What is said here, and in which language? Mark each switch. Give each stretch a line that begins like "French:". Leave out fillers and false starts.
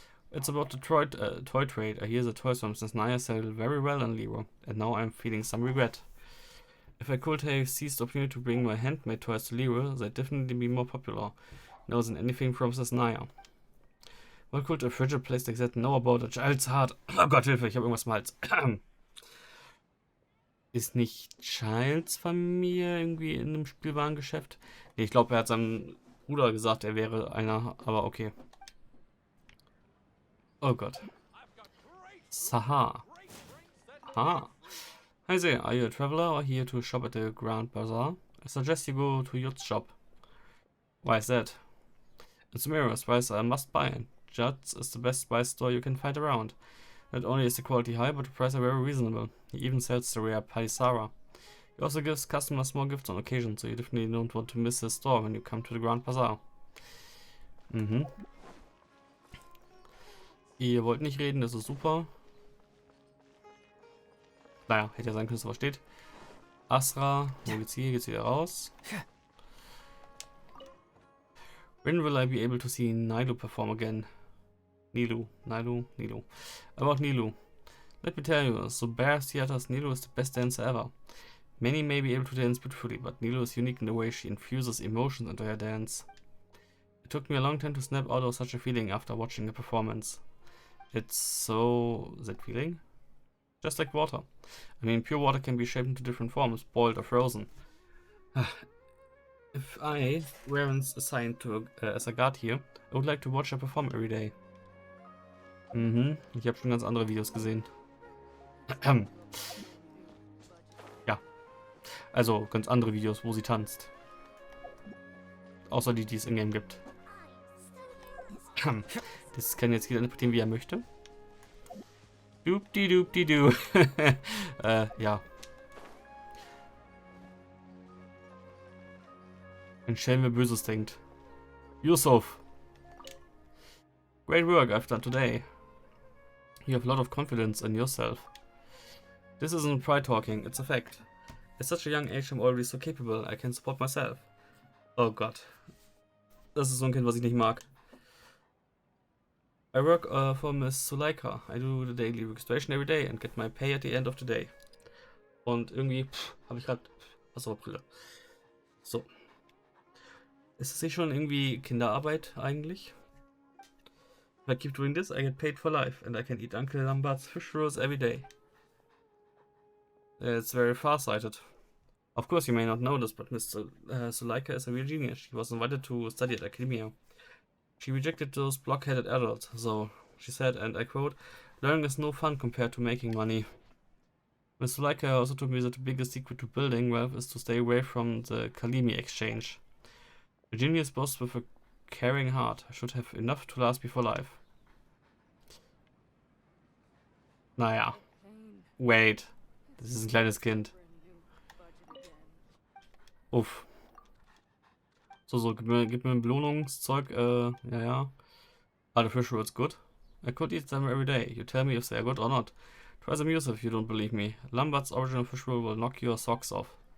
English: It's about the toy trade. I hear the toys from Naya sell very well in Liro, and now I'm feeling some regret. If I could have seized the opportunity to bring my handmade toys to Liro, they'd definitely be more popular now than anything from Naya. What could a frigid place like that know about a child's heart?
German: Oh Gott, Hilfe, ich habe irgendwas im Hals. Ist nicht Childs Familie irgendwie in einem Spielwarengeschäft? Nee, ich glaube, er hat seinem Bruder gesagt, er wäre einer, aber okay. Oh Gott. Saha. Aha.
English: Hi there, are you a traveler or here to shop at the Grand Bazaar? I suggest you go to Yut's shop. Why is that? It's a mirror spice I must buy, and Yut's is the best spice store you can find around. Not only is the quality high, but the prices are very reasonable. He even sells the rare Palisara. He also gives customers small gifts on occasion, so you definitely don't want to miss his store when you come to the Grand Bazaar. Mhm.
German: Ihr wollt nicht reden, das ist super. Naja, hätte ja sein können, dass es versteht. Asra, wo geht's hier? Geht's wieder raus?
English: When will I be able to see Nilu perform again? Nilu. About Nilu. Let me tell you, so Bear Theater's Nilu is the best dancer ever. Many may be able to dance beautifully, but Nilu is unique in the way she infuses emotions into her dance. It took me a long time to snap out of such a feeling after watching the performance. It's so... that feeling? Just like water. I mean, pure water can be shaped into different forms, boiled or frozen. If I weren't assigned to as a guard here, I would like to watch her perform every day.
German: Ich habe schon ganz andere Videos gesehen. Ja. Also ganz andere Videos, wo sie tanzt. Außer die es in-game gibt. Das kann jetzt jeder interpretieren, wie er möchte. Doop-di-doop-di-doo. Ja. Ein Schelm, wer Böses denkt. Yusuf.
English: Great work I've done today. You have a lot of confidence in yourself. This isn't pride talking, it's a fact. At such a young age I'm already so capable, I can support myself.
German: Oh Gott. Das ist so ein Kind, was ich nicht mag.
English: I work for Miss Spielecke. I do the daily registration every day and get my pay at the end of the day.
German: Und irgendwie habe ich gerade Wasserbrille. So. Ist es nicht schon irgendwie Kinderarbeit eigentlich?
English: If I keep doing this, I get paid for life and I can eat Uncle Lambert's fish rolls every day. It's very far-sighted. Of course, you may not know this, but Miss Spielecke is a real genius. She was invited to study at academia. She rejected those blockheaded adults, so she said, and I quote, "Learning is no fun compared to making money." Miss Spielecke also told me that the biggest secret to building wealth is to stay away from the Kalimi exchange. A genius boss with a caring heart should have enough to last before life.
German: Naja.
English: Wait.
German: Das ist ein kleines Kind. Uff. So, gib mir ein Belohnungszeug, ja.
English: Ah, the fish rolls good. I could eat them every day. You tell me if they are good or not. Try them yourself if you don't believe me. Lambert's original fish roll will knock your socks off.